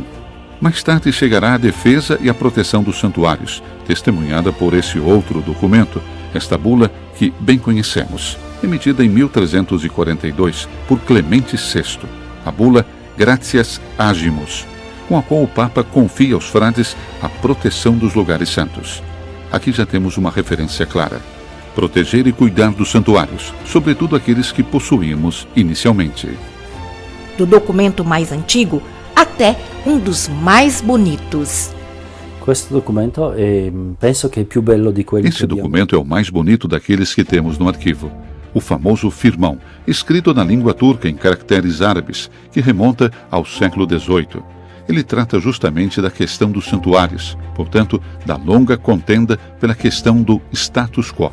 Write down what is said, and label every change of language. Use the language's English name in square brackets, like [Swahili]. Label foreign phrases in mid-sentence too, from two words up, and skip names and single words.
[Portuguese] Mais tarde chegará a defesa e a proteção dos santuários, testemunhada por esse outro documento, esta bula que bem conhecemos, emitida em 1342 por Clemente VI, a bula Gratias Agimus, com a qual o Papa confia aos frades a proteção dos lugares santos. Aqui já temos uma referência clara: proteger e cuidar dos santuários, sobretudo aqueles que possuímos inicialmente. Do documento mais antigo até um dos mais bonitos. [Italian] Questo documento penso che è più bello di quelli [Portuguese] Esse documento é o mais bonito daqueles que temos no arquivo. O famoso firmão, escrito na língua turca em caracteres árabes, que remonta ao século XVIII. Ele trata justamente da questão dos santuários, portanto, da longa contenda pela questão do status quo.